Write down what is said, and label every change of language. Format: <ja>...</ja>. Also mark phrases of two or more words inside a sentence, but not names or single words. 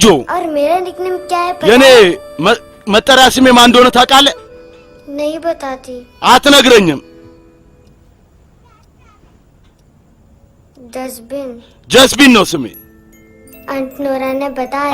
<hi>और मेरा निकनेम क्या है</hi> <am>የኔ መጠሪያ ስሜ ማን እንደሆነ ታውቃለህ</am> <hi>नहीं बताती</hi> <am>አትነግረኝም ጀስቢን ነው ስሜ</am> <hi>አንት ኖራ ने बताया</hi>